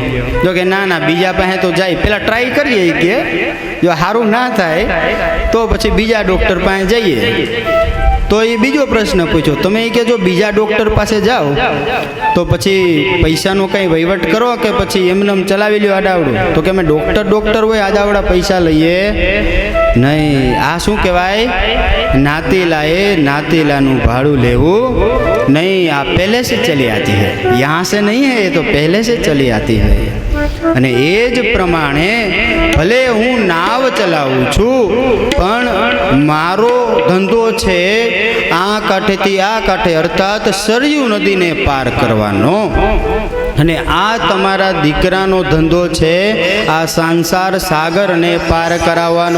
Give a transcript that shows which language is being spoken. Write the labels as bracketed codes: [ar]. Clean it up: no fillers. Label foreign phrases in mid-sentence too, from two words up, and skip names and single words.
[gu] જો કે ના ના, બીજા પાસે તો જાય, પહેલાં ટ્રાય કરીએ કે જો સારું ના થાય તો પછી બીજા ડૉક્ટર પાસે જઈએ. તો એ બીજો પ્રશ્ન પૂછ્યો, તમે એ કે જો બીજા ડૉક્ટર પાસે જાઓ તો પછી પૈસાનો કંઈ વહીવટ કરો કે પછી એમને ચલાવી લ્યો આડાવડું? તો કે અમે ડૉક્ટર હોય આડાવડા પૈસા લઈએ નહીં. આ શું કહેવાય? નાતીલાએ નાતીલાનું ભાડું લેવું નહીં, [hi] आप पहले से चली आती है, यहाँ से नहीं है, ये तो पहले से चली आती है. [gu] અને એ જ પ્રમાણે ભલે હું નાવ ચલાવું છું પણ મારો ધંધો છે આ કાંઠેથી આ કાંઠે અર્થાત સરયુ નદીને પાર કરવાનો. અને આ તમારા દીકરાનો ધંધો છે આ સંસાર સાગરને પાર કરાવવાનો.